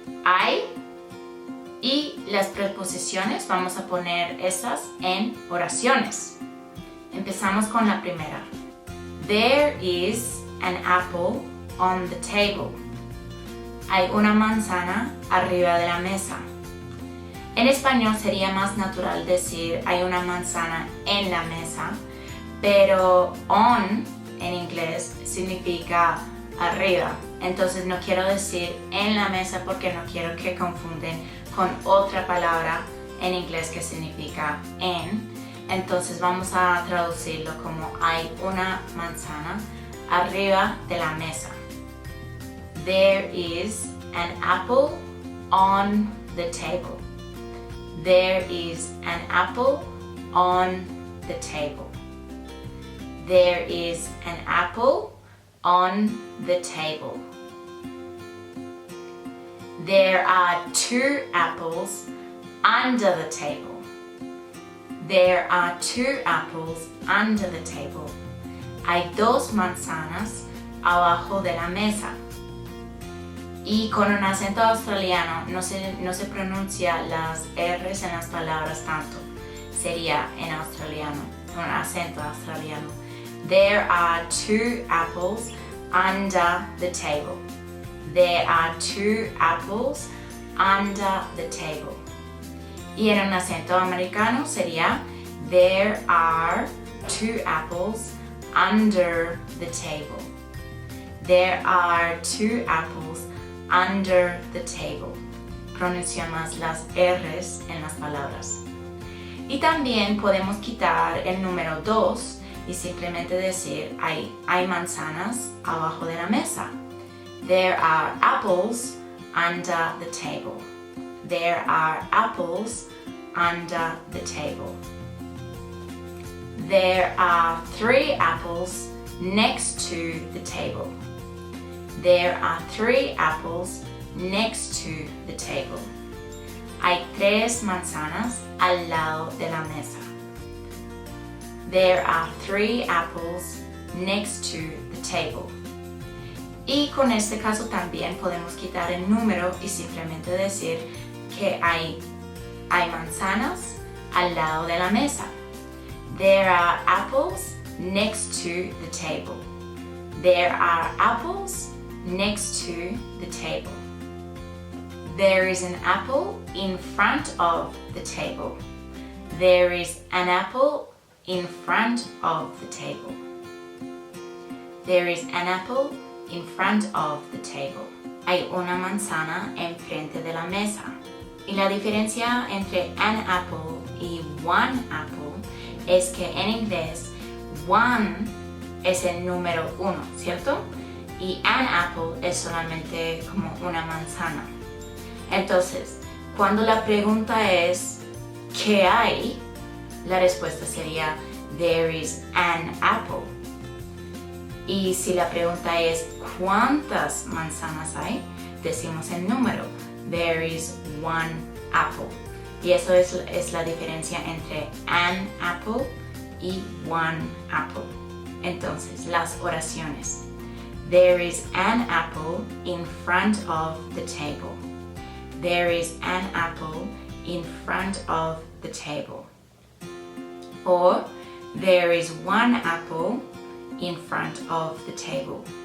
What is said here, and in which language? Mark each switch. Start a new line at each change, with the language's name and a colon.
Spanish: Hay y las preposiciones vamos a poner esas en oraciones. Empezamos con la primera.
English: There is an apple on the table.
Spanish: Hay una manzana arriba de la mesa. En español sería más natural decir hay una manzana en la mesa, pero on en inglés significa arriba. Entonces no quiero decir en la mesa porque no quiero que confunden con otra palabra en inglés que significa en. Entonces vamos a traducirlo como hay una manzana arriba de la mesa.
English: There is an apple on the table. There is an apple on the table. There is an apple on the table. There are two apples under the table. There are two apples under the table.
Spanish: Hay dos manzanas abajo de la mesa. Y con un acento australiano no se pronuncia las R's en las palabras tanto. Sería en australiano, un acento australiano.
English: There are two apples under the table. There are two apples under the table.
Spanish: Y en un acento americano sería
English: there are two apples under the table. There are two apples under the table.
Spanish: Pronuncia más las R's en las palabras. Y también podemos quitar el número 2 y simplemente decir hay manzanas abajo de la mesa.
English: There are apples under the table. There are apples under the table. There are 3 apples next to the table. There are 3 apples next to the table.
Spanish: Hay 3 manzanas al lado de la mesa.
English: There are 3 apples next to the table.
Spanish: Y con este caso también podemos quitar el número y simplemente decir que hay manzanas al lado de la mesa.
English: There are apples next to the table. There are apples next to the table. There is an apple in front of the table. There is an apple in front of the table. There is an apple in front of the table.
Spanish: Hay una manzana enfrente de la mesa. Y la diferencia entre an apple y one apple es que en inglés one es el número 1, ¿cierto? Y an apple es solamente como una manzana. Entonces, cuando la pregunta es ¿qué hay? La respuesta sería
English: there is an apple.
Spanish: Y si la pregunta es ¿cuántas manzanas hay? Decimos el número.
English: There is one apple.
Spanish: Y eso es la diferencia entre an apple y one apple. Entonces, las oraciones.
English: There is an apple in front of the table. There is an apple in front of the table. Or, there is one apple in front of the table.